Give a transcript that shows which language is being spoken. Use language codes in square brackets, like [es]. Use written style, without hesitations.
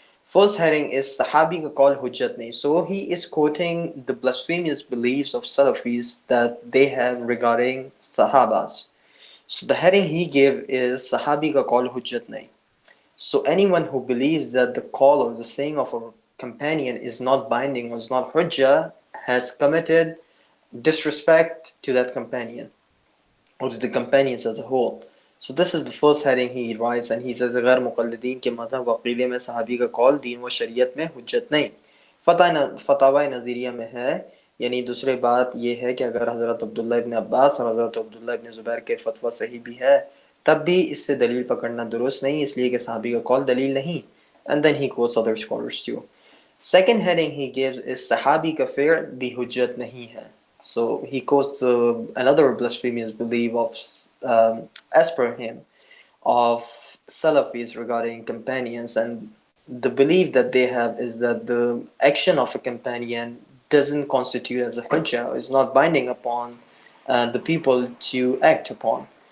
[en] First heading is 𝗧𝗨𝗥𝗡 hujjat nahi. So he is quoting the blasphemous beliefs of Salafis that they have regarding Sahabas. So the heading he gave is 𝗧𝗨𝗥𝗡 hujjat nahi. So anyone who believes that the call or the saying of a companion is not binding or is not hujjah has committed disrespect to that companion or to the companions as a whole. So this is the first heading he writes, and he says [ur] غیر مقلدین کے مذہب و عقیدے میں صحابی کا قول دین و شریعت میں حجت نہیں. فتاوی نظریہ میں ہے، یعنی دوسری بات یہ ہے کہ اگر حضرت عبداللہ ابن عباس اور حضرت عبداللہ ابن زبیر کے فتویٰ صحیح بھی ہے تب بھی اس سے دلیل پکڑنا درست نہیں، اس لیے کہ صحابی کا قول دلیل نہیں. [en] And then he quotes other scholars too. Second heading he gives is [ur] صحابی کا فعل بھی حجت نہیں ہے. [en] So he quotes another blasphemous belief of, as per him, of Salafis regarding companions, and the belief that they have is that the action of a companion doesn't constitute as a hujjah, is not binding upon the people to act upon.